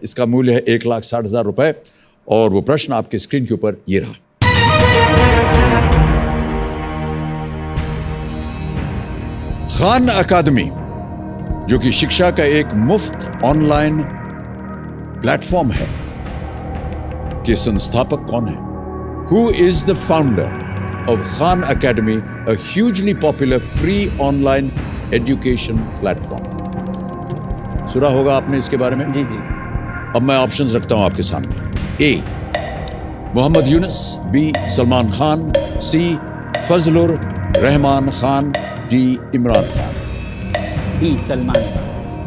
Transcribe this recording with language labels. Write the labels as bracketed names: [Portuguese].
[Hindi] इसका मूल्य है 1,60,000 रुपए और वो प्रश्न आपके स्क्रीन के ऊपर ये रहा। खान अकादमी, जो कि शिक्षा का एक मुफ्त ऑनलाइन प्लेटफॉर्म है, के संस्थापक कौन है? [English] Who is the founder of Khan Academy, a hugely popular free online education platform? [Hindi] सुना होगा आपने इसके बारे में? जी जी। अब मैं ऑप्शंस रखता हूं आपके सामने। ए, मोहम्मद यूनुस, बी, सलमान खान, सी, फजलुर रहमान खान, डी, इमरान खान। बी, सलमान खान।